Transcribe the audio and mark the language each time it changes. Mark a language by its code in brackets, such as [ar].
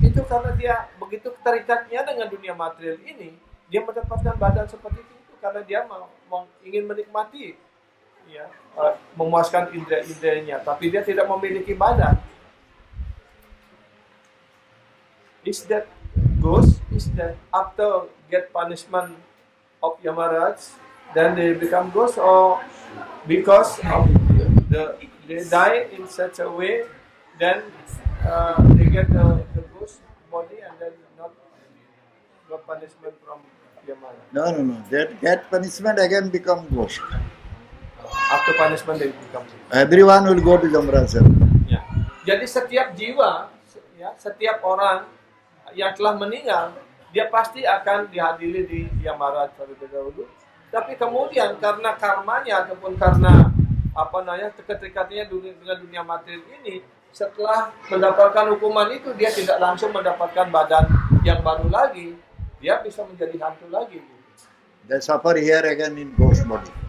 [id] Itu karena dia begitu keterikatnya dengan dunia material ini, dia mendapatkan badan seperti itu karena dia ingin menikmati, ya, memuaskan indera-inderanya, tapi dia tidak memiliki badan. [en] Is that ghost? Is that after get punishment of Yamaraj, then they become ghosts, or because of they die in such a way, then they get the ghost body and then not punishment from Yamaraj. No. That get punishment again become ghost. After punishment they become ghost. Everyone will go to Yamraj. [id] Ya. Jadi setiap jiwa, ya, setiap orang yang telah meninggal, dia pasti akan dihadiri di Yamaraj terlebih dahulu. Tapi kemudian karena karmanya ataupun karena keterikatannya dengan dunia materi ini, setelah mendapatkan hukuman itu dia tidak langsung mendapatkan badan yang baru lagi, dia bisa menjadi hantu lagi. [en] They suffer here again in ghost body.